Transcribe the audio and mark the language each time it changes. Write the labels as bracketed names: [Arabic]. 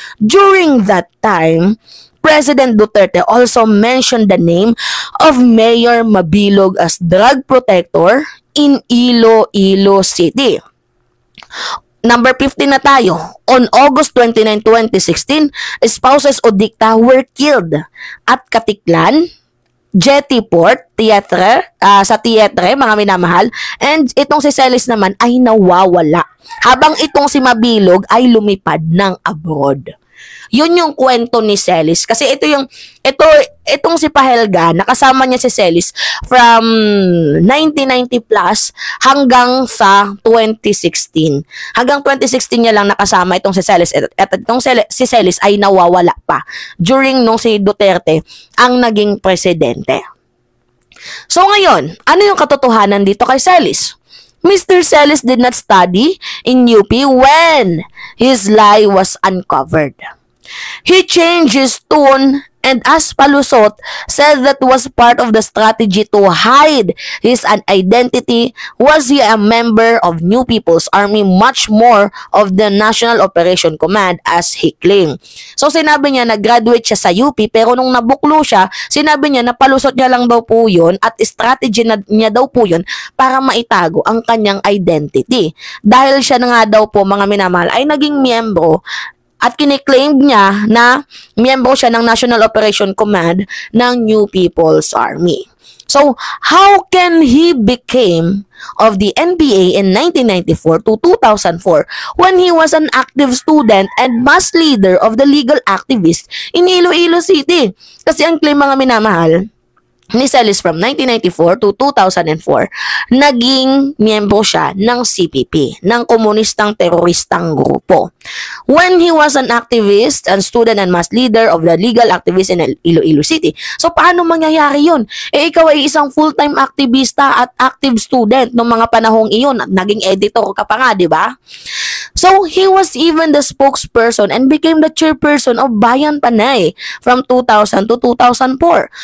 [English] During that time, President Duterte also mentioned the name of Mayor Mabilog as drug protector in Iloilo City. [Filipino] Number 15 na tayo. [English] On August 29, 2016, spouses Odicta were killed at Katiklan, Jetty Port, [Filipino] sa Tietre, mga minamahal. And itong si Celis naman ay nawawala. Habang itong si Mabilog ay lumipad ng abroad. Yun yung kwento ni Celis. Kasi itong si Pahelga, nakasama niya si Celis from 1990 plus hanggang sa 2016. Hanggang 2016 niya lang nakasama itong si Celis. At itong si Celis ay nawawala pa during nung si Duterte ang naging presidente. So ngayon, ano yung katotohanan dito kay Celis? Mr. [English] Celis did not study in UP when his lie was uncovered. He changed his tone And as Palusot said that was part of the strategy to hide his identity, was he a member of New People's Army, much more of the National Operation Command as he claimed. [Filipino] So sinabi niya na graduate siya sa UP, pero nung nabuklo siya, sinabi niya na palusot niya lang daw po yun at strategy niya daw po yun para maitago ang kanyang identity. Dahil siya na nga daw po, mga minamahal, ay naging miyembro at kiniklaim niya na miyembro siya ng National Operation Command ng New People's Army. [English] So, how can he became of the NPA in 1994 to 2004 when he was an active student and mass leader of the legal activists in Iloilo City? [Filipino] Kasi ang claim, mga minamahal, ni Celis from 1994 to 2004, naging miyembro siya ng CPP, ng komunistang teroristang grupo. [English] When he was an activist and student and mass leader of the legal activists in Iloilo City. [Filipino] So, paano mangyayari yun? Ikaw ay isang full-time aktivista at active student noong mga panahong iyon at naging editor ka pa nga, di ba? [English] So, he was even the spokesperson and became the chairperson of Bayan Panay from 2000 to 2004.